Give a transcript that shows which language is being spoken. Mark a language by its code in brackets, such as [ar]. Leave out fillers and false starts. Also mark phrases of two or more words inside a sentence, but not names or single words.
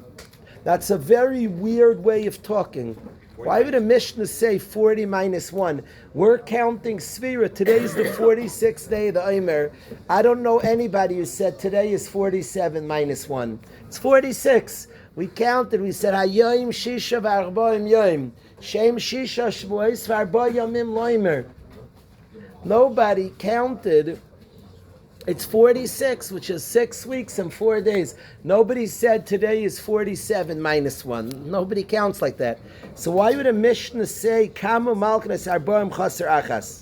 [en] That's a very weird way of talking. Why would a Mishnah say 40 minus 1? We're counting Sfira. Today's the 46th day of the Omer. I don't know anybody who said today is 47 minus 1. It's 46. We counted. We said, [he] היום ששה וארבעים יום. שהם ששה שבועות וארבעה ימים לעומר. [en] Nobody counted. It's 46, which is 6 weeks and 4 days. Nobody said today is 47 minus 1. Nobody counts like that. So why would a Mishnah say, [he] כמה מלקות ארבעים חסר אחת?